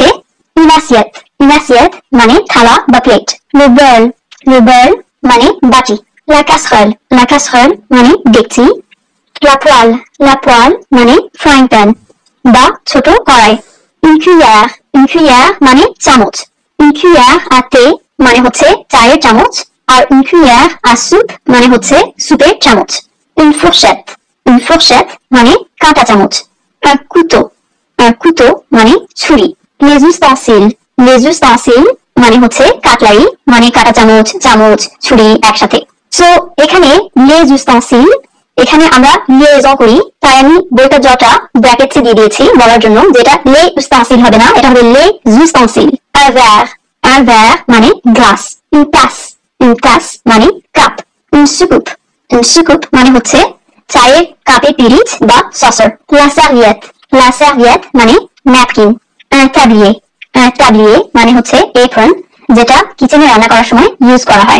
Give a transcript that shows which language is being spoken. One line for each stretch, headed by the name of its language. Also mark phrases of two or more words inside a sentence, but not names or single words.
French: Une assiette
Bangla: মানে থালা বা প্লেট।
French: Le bol
Bangla: মানে বাটি।
French: La casserole
Bangla: মানে ডেকচি।
French: La poêle
Bangla: মানে
English: frying pan
Bangla: বা ছোট কড়াই।
French: Une cuillère
Bangla: মানে চামচ।
French: Une cuillère à thé
Bangla: মানে হচ্ছে চায়ের চামচ আর
French: une cuillère à soupe
Bangla: মানে হচ্ছে সুপের চামচ।
French: Une fourchette
Bangla: মানে কাঁটা চামচ।
French: Un couteau
Bangla: মানে ছুরি।
French: Les ustensiles
Bangla: মানে হচ্ছে কাটলারি মানে কাঁটা চামচ ছুরি একসাথে। সো এখানে
French: les ustensiles
Bangla: এখানে আমরা লিয়েজন করি, তাই আমি বইটা জটা ব্র্যাকেটসে দিয়ে দিয়েছি বলার জন্য, যেটা
French: les ustensiles
Bangla: হবে না, এটা হবে
French: les ustensiles। Un verre
Bangla: মানে গ্লাস।
French: Une tasse
Bangla: মানে কাপ।
French: Une soucoupe
Bangla: মানে হচ্ছে চায়ের কাপের পিরিচ বা সসর।
French: La serviette
Bangla: মানে ন্যাপকিন।
French: Un tablier
Bangla: মানে হচ্ছে এপ্রন, যেটা কিচেনে রান্না করার সময় ইউজ করা হয়।